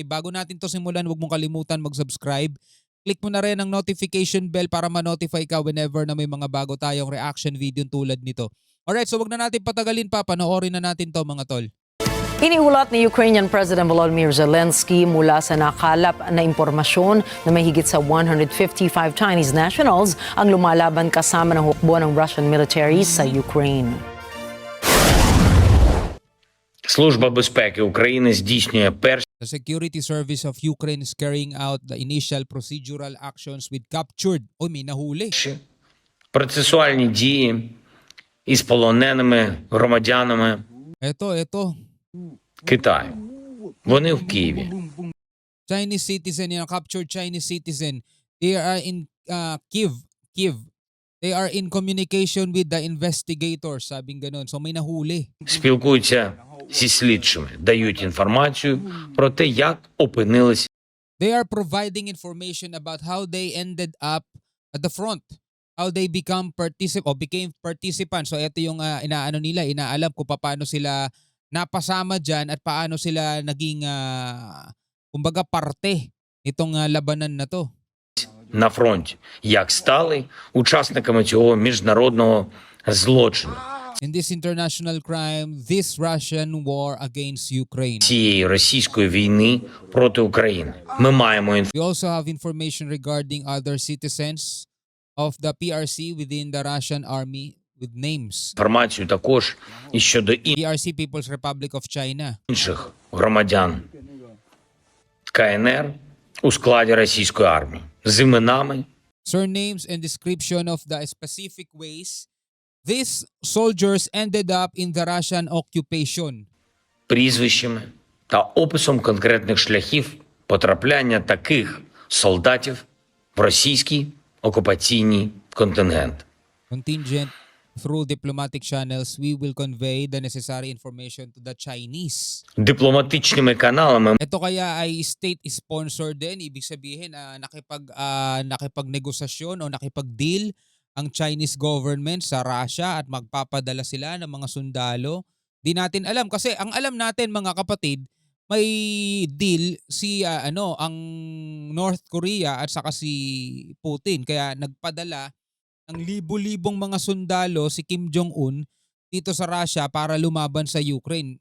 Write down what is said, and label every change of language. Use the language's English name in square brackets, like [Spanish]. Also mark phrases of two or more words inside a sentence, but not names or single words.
[Filipino] Bago natin to simulan, huwag mong kalimutan mag-subscribe. Click mo na rin ang [English] notification bell [Filipino] para ma-notify ka whenever na may mga bago tayong [English] reaction video [Filipino] tulad nito. Alright, so wag na natin patagalin pa. Panoorin na natin to mga tol. Iniulat ni Ukrainian President Volodymyr Zelensky mula sa nakalap na impormasyon na may higit sa 155 [English] Chinese nationals [Filipino] ang lumalaban kasama ng hukbo ng [English] Russian military [Filipino] sa Ukraine. [Ukrainian] Служба безпеки України здійснює перші [English] The Security Service of Ukraine is carrying out the initial procedural actions with captured. [Filipino] Oy, may nahuli. [Ukrainian] процесуальні дії із полоненими громадянами [Filipino] Ito. [Ukrainian] Китаю. Вони в Києві. [English] Chinese citizen, captured Chinese citizen. They are in Kiev. They are in communication with the investigators, [Filipino] sabing ganun. So may nahuli. [Ukrainian] Спілкуються зі слідчими, дають інформацію про те, як опинилися [English] They are providing information about how they ended up at the front. How they became participants. [Filipino] So ito yung inaalam kung paano sila napasama dyan at paano sila naging kumbaga parte itong labanan na to. [Ukrainian] на фронті, як стали учасниками цього міжнародного злочину, [English] In this international crime, this Russian war against Ukraine. [Ukrainian] цієї російської війни проти України. Ми маємо [English] We also have information regarding other citizens of the PRC within the Russian army with names. [Ukrainian] інформацію також і щодо [English] PRC, People's Republic of China. [Ukrainian] інших громадян КНР у складі російської армії з іменами, [English] Surnames and description of the specific ways these soldiers ended up in the Russian occupation. [Ukrainian] прізвищами та описом конкретних шляхів потрапляння таких солдатів в російський окупаційний контингент. [English] Contingent through diplomatic channels, we will convey the necessary information to the Chinese. [Ukrainian] Дипломатичними каналами [Filipino] Ito kaya ay state-sponsored din, ibig sabihin nakipagnegosasyon o nakipag-deal ang [English] Chinese government [Filipino] sa Russia at magpapadala sila ng mga sundalo. Di natin alam kasi ang alam natin mga kapatid, may deal si ang North Korea at saka si Putin kaya nagpadala ng libo-libong mga sundalo si Kim Jong-un dito sa Russia para lumaban sa Ukraine.